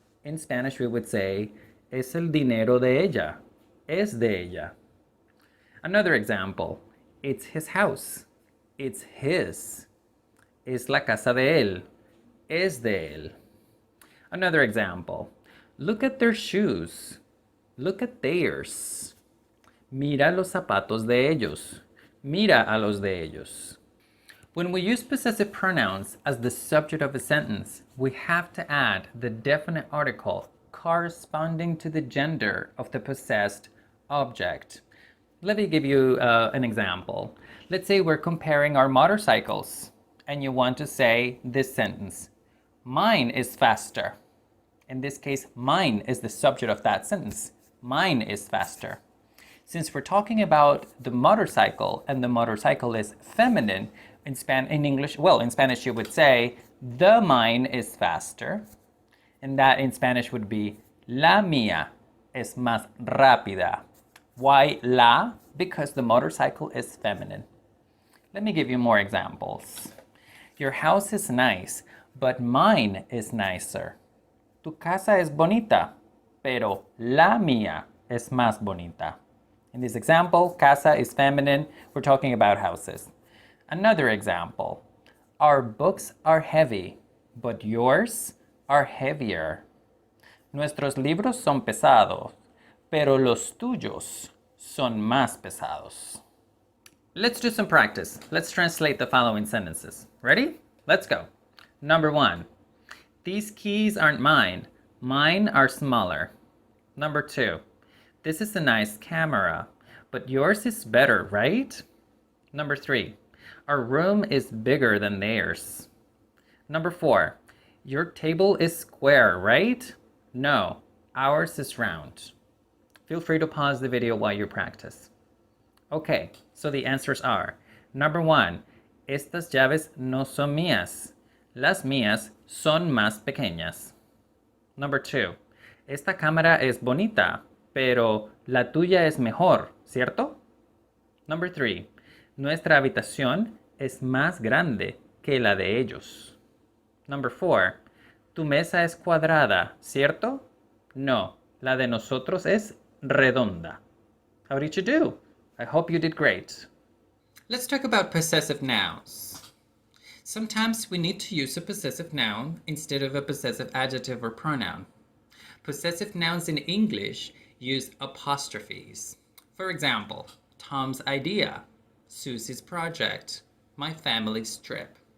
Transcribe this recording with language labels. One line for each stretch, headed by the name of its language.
English: In Spanish, we would say,
Spanish: es el dinero de ella,
English: es de ella. Another example, it's his house, it's his.
Spanish: Es la casa de él, es de él.
English: Another example, look at their shoes, look at theirs.
Spanish: Mira los zapatos de ellos, mira a los de ellos.
English: When we use possessive pronouns as the subject of a sentence, we have to add the definite article corresponding to the gender of the possessed object. Let me give you an example. Let's say we're comparing our motorcycles, and you want to say this sentence. Mine is faster. In this case, mine is the subject of that sentence. Mine is faster. Since we're talking about the motorcycle, and the motorcycle is feminine, in Spanish you would say, the mine is faster. And that in Spanish would be,
Spanish: la mía es más rápida.
English: Why la? Because the motorcycle is feminine. Let me give you more examples. Your house is nice, but mine is nicer.
Spanish: Tu casa es bonita, pero la mía es más bonita.
English: In this example, casa is feminine. We're talking about houses. Another example. Our books are heavy, but yours are heavier.
Spanish: Nuestros libros son pesados, pero los tuyos son más pesados.
English: Let's do some practice. Let's translate the following sentences. Ready? Let's go. Number 1. These keys aren't mine. Mine are smaller. Number 2. This is a nice camera, but yours is better, right? Number 3. Our room is bigger than theirs. Number 4. Your table is square, right? No, ours is round. Feel free to pause the video while you practice. Okay, so the answers are, number 1,
Spanish: estas llaves no son mías. Las mías son más pequeñas.
English: Number 2,
Spanish: esta cámara es bonita, pero la tuya es mejor, ¿cierto?
English: Number 3,
Spanish: nuestra habitación es más grande que la de ellos.
English: Number 4,
Spanish: tu mesa es cuadrada, ¿cierto? No, la de nosotros es redonda.
English: How did you do? I hope you did great. Let's talk about possessive nouns. Sometimes we need to use a possessive noun instead of a possessive adjective or pronoun. Possessive nouns in English use apostrophes. For example, Tom's idea, Susie's project, my family's trip.